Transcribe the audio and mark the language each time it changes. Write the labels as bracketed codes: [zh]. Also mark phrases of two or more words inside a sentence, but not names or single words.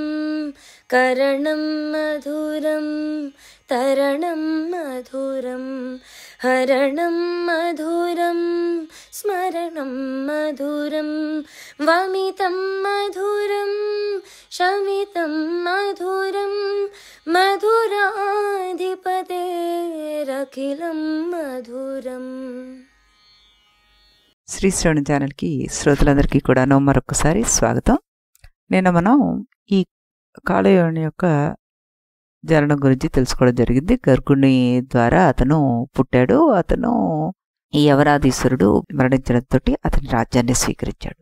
[sa] करणं मधुरं तरणं मधुरं हरणं मधुरं स्मरणं मधुरं। वमितं मधुरं शमितं मधुरं मधुराधिपतेरखिलं मधुरम्। [te] శ్రీ శ్రవణ ఛానల్కి శ్రోతలందరికీ కూడా మరొకసారి స్వాగతం. నిన్న మనం ఈ కాలయోని యొక్క జననం గురించి తెలుసుకోవడం జరిగింది. గర్గుని ద్వారా అతను పుట్టాడు. అతను ఈ యవరాధీశ్వరుడు మరణించడంతో అతని రాజ్యాన్ని స్వీకరించాడు.